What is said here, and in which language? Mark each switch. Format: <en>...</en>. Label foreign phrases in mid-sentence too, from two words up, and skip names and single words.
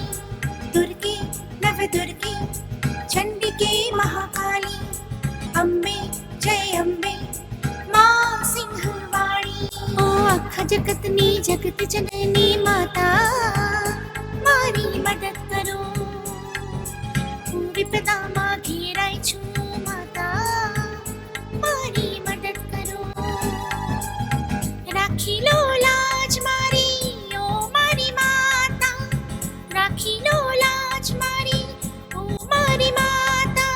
<hi>दुर्गे नव दुर्गे चंडिके महाकाली अंबे जय अंबे मां सिंहवाणी.</hi> <gu>ઓ આખા જગતની જગત જનની માતા મારી મદદ કરો. હું વિપદામાં ઘેરાઈ છું માતા મારી મદદ કરો. રાખી લો લાજ મારી ઓ મારી માતા. રાખી લો લાજ મારી ઓ મારી માતા.</gu>